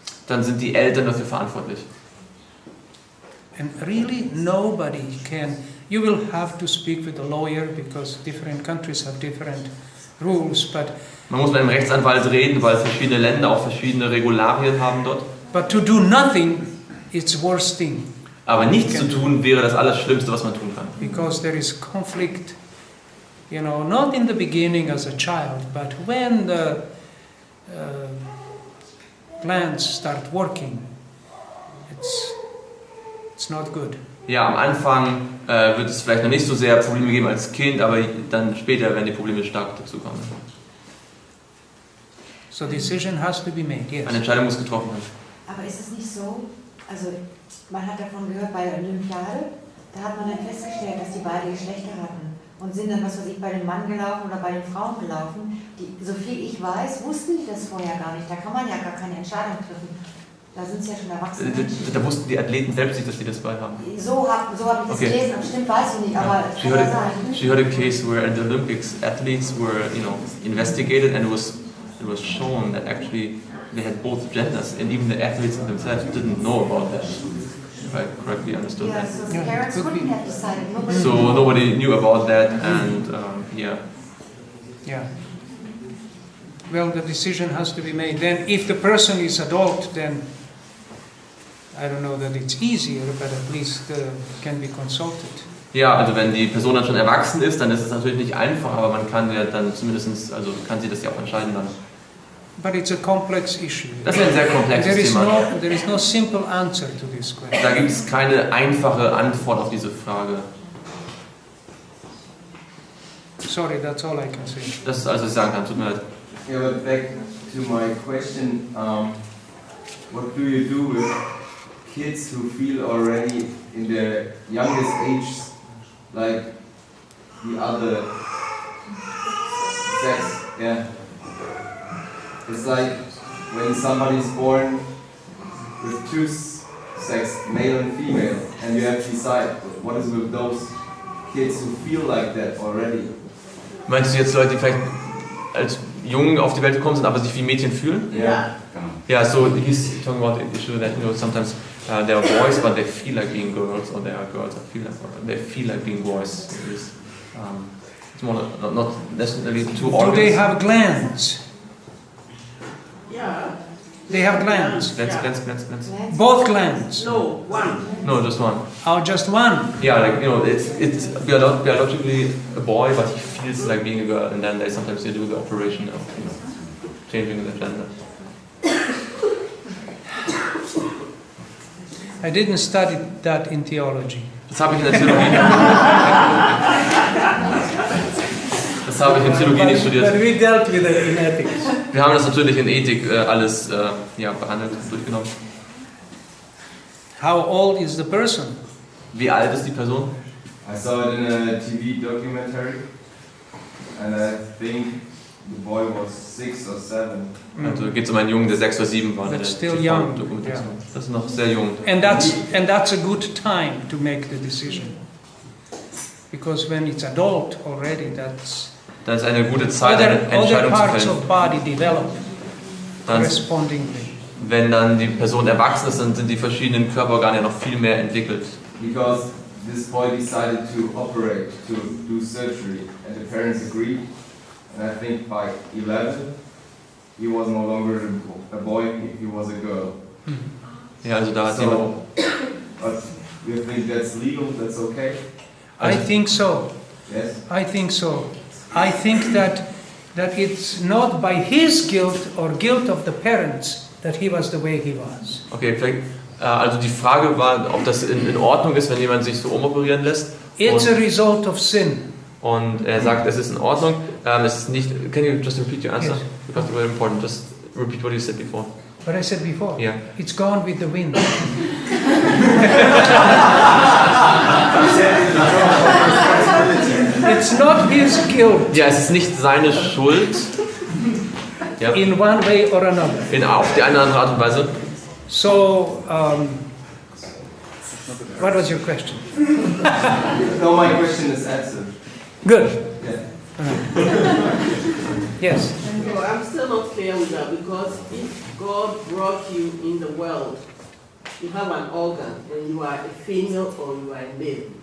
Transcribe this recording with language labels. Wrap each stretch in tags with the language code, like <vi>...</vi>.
<de>dann sind die Eltern dafür verantwortlich.</de> <en>And really, nobody can. You will have to speak with a lawyer because different countries have different rules. But</en> <de>Man muss mit einem Rechtsanwalt reden, weil verschiedene Länder auch verschiedene Regularien haben dort.</de> <en>to do nothing, it's worst thing.</en> <de>Aber nichts zu tun wäre das Allerschlimmste, was man tun kann.</de> <en>Because there is conflict, not in the beginning as a child, but when the glands start working, it's not good.</en> <de>Ja, am Anfang wird es vielleicht noch nicht so sehr Probleme geben als Kind, aber dann später werden die Probleme stark dazu kommen.</de> <en>So decision has to be made, yes.</en> <de>Eine Entscheidung muss getroffen werden. Aber ist es nicht so, also man hat davon gehört bei der Olympiade, da hat man dann festgestellt, dass die beide Geschlechter hatten und sind dann, was weiß ich, bei den Mann gelaufen oder bei den Frauen gelaufen. Die, so viel ich weiß, wussten die das vorher gar nicht. Da kann man ja gar keine Entscheidung treffen. Da sind sie ja schon erwachsen. Da wussten die Athleten selbst nicht, dass sie das bei haben. So hab ich das gelesen, und stimmt weiß ich nicht, aber</de> <en>she heard a case where in the Olympics athletes were, investigated and it was shown that actually they had both genders, and even the athletes themselves didn't know about that. If I correctly understood that. So the parents couldn't have decided. So nobody knew about that, and Yeah. Well, the decision has to be made. Then, if the person is adult, then I don't know that it's easier, but at least can be consulted.</en> <de>Ja, also wenn die Person dann schon erwachsen ist, dann ist es natürlich nicht einfach, aber man kann ja dann zumindest, also kann sie das ja auch entscheiden dann.</de> <en>But it's a complex issue.</en> <de>Das ist ein sehr komplexes Thema.</de> <en>There is no simple answer to this question.</en> <de>Da gibt es keine einfache Antwort auf diese Frage.</de> <en>Sorry, that's all I can say.</en> <de>Das ist alles, was ich sagen kann. Tut mir leid.</de> <en>Yeah, but back to my question, what do you do with kids who feel already in their youngest age like the other sex? Yeah. It's like when somebody's born with two sex, male and female, and you have to decide what is with those kids who feel like that already.</en> <de>Meinst du jetzt Leute, die vielleicht als Jungen auf die Welt gekommen sind, aber sich wie Mädchen fühlen?</de> <en>Yeah. Yeah, so he's talking about the issue that sometimes they are boys, but they feel like being girls, or they are girls, they feel like being boys. It's more not necessarily two organs. Do they have glands? Yeah. They have glands. Glands. Both glands. No, one. No, just one. Oh, just one. Yeah, like it's biologically a boy, but he feels like being a girl, and then they sometimes do the operation of changing the gender. I didn't study that in theology.</en> <de>Das habe ich in der Theologie. Das habe ich in Theologie nicht studiert.</de> <en>But we dealt with it in ethics.</en> <de>Wir haben das natürlich in Ethik alles behandelt, durchgenommen.</de> <en>How old is the person?</en> <de>Wie alt ist die Person?</de> <en>I saw it in a TV documentary, and I think the boy was 6 or 7.</en> <de>Also geht es um einen Jungen, der 6 oder 7 war.</de> <en>That's still young.</en> <de>Yeah. Das ist noch sehr jung.</de> <en>And that's a good time to make the decision. Because when it's adult already, that's</en> <de>Das ist eine gute Zeit, eine</de> <en>other</en> <de>Entscheidung zu</de> <en>parts</en> <de>fällen.</de> <en>of body develop</en> <de>Dann,</de> <en>correspondingly.</en> <de>wenn dann die Person erwachsen ist, dann sind die verschiedenen Körperorgane ja noch viel mehr entwickelt.</de> <en>Because this boy decided to operate, to do surgery, and the parents agreed. And I think by 11, he was no longer a boy, he was a girl.</en> <de>Ja, also da hat jemand.</de> <en>So, but you think that's legal, that's okay? I think so. Yes? I think so. I think that it's not by his guilt or guilt of the parents that he was the way he was.</en> <de>Okay, vielleicht, also die Frage war, ob das in Ordnung ist, wenn jemand sich so umoperieren lässt.</de> <en>It's a result of sin.</en> <de>Und er sagt, es ist in Ordnung. Es ist nicht.</de> <en>Can you just repeat your answer? Yes. Because it's very important. Just repeat what you said before. What I said before. Yeah. It's gone with the wind. It's not his guilt</en> <de>Ja, es ist nicht seine Schuld. Ja.</de> <en>in one way or another.</en> <de>Auf die eine oder andere Art und Weise.</de> <en>So, what was your question? No, my question is answered. Good. Yeah. Yes. No, I'm still not clear with that because if God brought you in the world, you have an organ and you are a female or you are a male.</en>